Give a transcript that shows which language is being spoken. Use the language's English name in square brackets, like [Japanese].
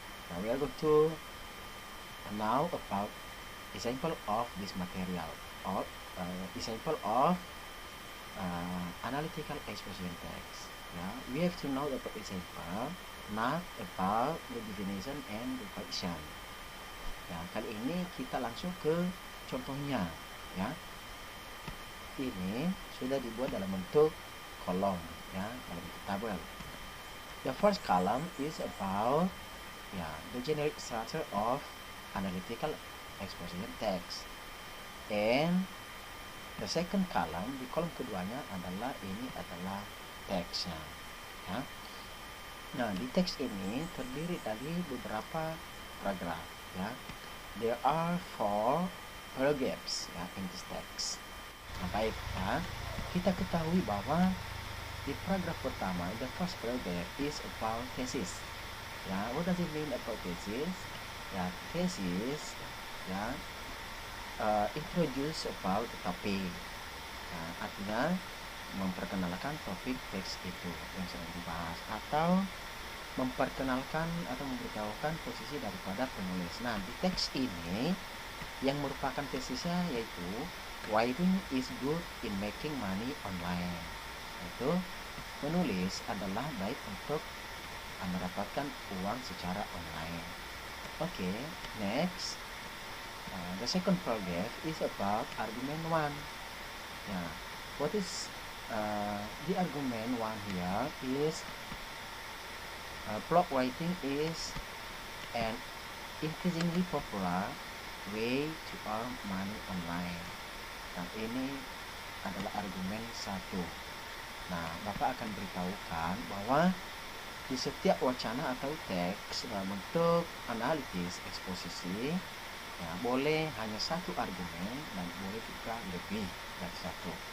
[English] Now we are going to now about example of this material, or example of analytical exposition text. We have to know about example, not about the definition and the question. [Indonesian] Kali ini kita langsung ke contohnya. Ini sudah dibuat dalam bentuk kolom, dalam bentuk tabel. [English] The first column is about the generic structure of analytical exposition text, and the second column, [Indonesian] di kolom keduanya adalah teksnya. Nah, di teks ini terdiri dari beberapa paragraf. [English] There are 4 paragraphs in this text. [Indonesian] Nah, baik, kita ketahui bahwa di paragraf pertama, [English] the first paragraph is about thesis. What does it mean about thesis? Thesis introduce about the topic. [Indonesian] Artinya memperkenalkan topik teks itu yang sedang dibahas, atau memperkenalkan atau memberitahukan posisi daripada penulis. Nah, di teks ini yang merupakan tesisnya yaitu [English] writing is good in making money online. [Indonesian] Itu menulis adalah baik untuk mendapatkan uang secara online. [English] Okay, next. The second paragraph is about argument 1. What is the argument 1 here is blog writing is an increasingly popular way to earn money online. [Indonesian] Nah, ini adalah argumen 1. Nah, Bapak akan beritahukan bahwa di setiap wacana atau teks dalam bentuk analitis eksposisi, boleh hanya satu argumen dan boleh juga lebih dari satu.